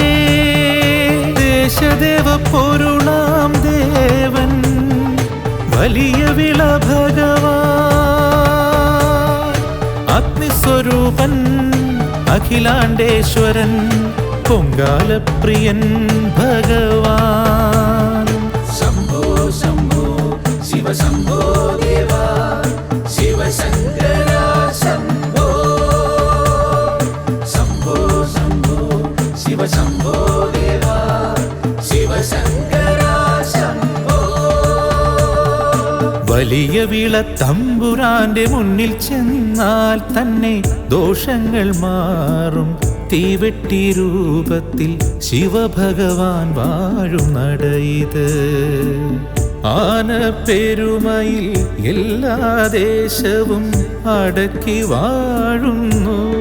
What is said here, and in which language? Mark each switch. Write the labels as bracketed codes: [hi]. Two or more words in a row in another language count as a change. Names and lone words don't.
[ml] ദേശദേവ പൊരുളാം ദേവൻ വലിയ വിള ഭഗവാൻ. അഗ്നിസ്വരൂപൻ അഖിലാണ്ടേശ്വരൻ പൊങ്കാലപ്രിയൻ ഭഗവാൻ. [sa] शम्भो शम्भो शिव शम्भो देवा शिव शङ्करा शम्भो शम्भो शम्भो शिव शम्भो देवा शिव शङ्करा शम्भो. [ml] വലിയ വിളത്തമ്പുരാന്റെ മുന്നിൽ ചെന്നാൽ തന്നെ ദോഷങ്ങൾ മാറും. തീവെട്ടി രൂപത്തിൽ ശിവഭഗവാൻ വാഴും നടയിത്. ആനപ്പെരുമയിൽ എല്ലാ ദേശവും അടക്കി വാഴുന്നു.